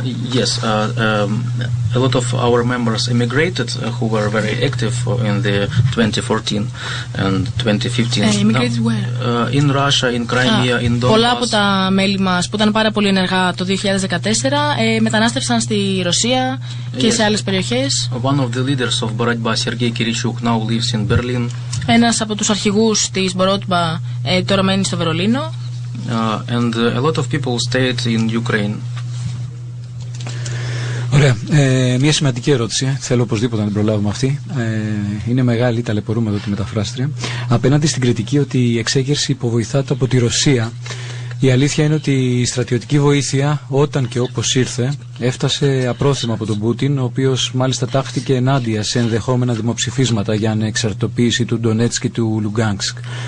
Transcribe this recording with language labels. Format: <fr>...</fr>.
<en>Yes, a lot of our members immigrated who were very active in the 2014 and 2015. Immigrated where? In Russia, in Crimea, in Donbass.</en> <el>Πολλά από τα μέλη μας που ήταν πάρα πολύ ενεργά το 2014 μετανάστευσαν στη Ρωσία και σε άλλες περιοχές.</el> <en>One of the leaders of Borotba, Sergei Kirichuk, now lives in Berlin.</en> <el>Ένας από τους αρχηγούς της Μπορότμπα τώρα μένει στο Βερολίνο.</el> <en>And a lot of people stayed in Ukraine.</en> <el>Ωραία. Μια σημαντική ερώτηση. Θέλω οπωσδήποτε να την προλάβουμε αυτή. Είναι μεγάλη, ταλαιπωρούμε εδώ τη μεταφράστρια. Απέναντι στην κριτική ότι η εξέγερση υποβοηθάται από τη Ρωσία, η αλήθεια είναι ότι η στρατιωτική βοήθεια, όταν και όπως ήρθε, έφτασε απρόθυμα από τον Πούτιν, ο οποίος μάλιστα τάχθηκε ενάντια σε ενδεχόμενα δημοψηφίσματα για ανεξαρτητοποίηση του Ντονέτσκ και του Λουγκάνσκ.</el>